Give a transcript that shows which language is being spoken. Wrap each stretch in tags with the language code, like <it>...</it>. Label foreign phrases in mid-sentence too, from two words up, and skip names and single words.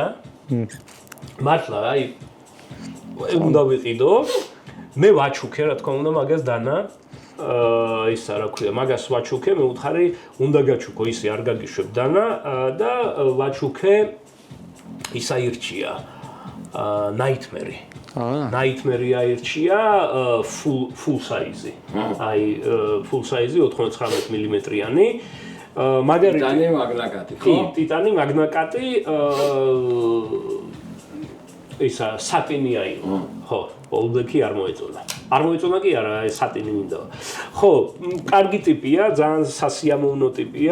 <ka>მართლა აი უნდა ვიყიდო მე ვაჩუქე რა თქმა უნდა მაგას დანა ისა რა ქვია მაგას ვაჩუქე მე ვუთხარი უნდა გაჩუქო ისე არ გაგიშვებ დანა და ვაჩუქე ისა ირჩია Nightmare Nightmare აირჩია</ka> <en>full size</en> <ka>აი</ka> <en>full size</en> <ka>99 მმ-იანი მაგარი ტიტანი მაგნაკატი ხო? კი ტიტანი მაგნაკატი ისა სატინია იყო ხო All-Black-ი არ მოეწონა. არ მოეწონა კი არა, ეს სატინი მინდა. ხო, კარგი ტიპია, ძალიან სასიამოვნო ტიპია.</ka>